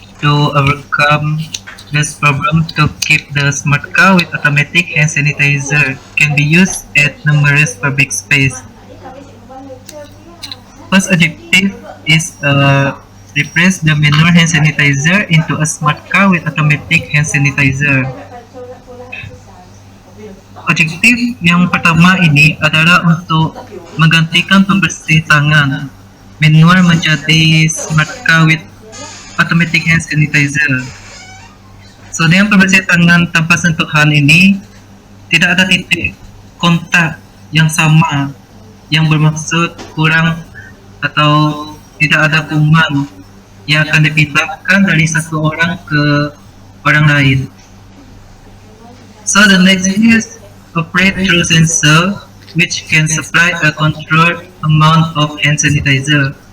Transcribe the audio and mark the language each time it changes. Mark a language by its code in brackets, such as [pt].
[en] To overcome this problem, to keep the smart car with automatic hand sanitizer can be used at numerous public space. First objective is replace the manual hand sanitizer into a smart car with automatic hand sanitizer. [ms] Objektif yang pertama ini adalah untuk menggantikan pembersih tangan manual menjadi smart car with automatic hand sanitizer. So dengan pembersih tangan tanpa sentuhan ini tidak ada titik kontak yang sama yang bermaksud kurang atau tidak ada kuman yang akan dipindahkan dari satu orang ke orang lain. [en] So the next is operate through sensor which can supply a controlled amount of hand sanitizer.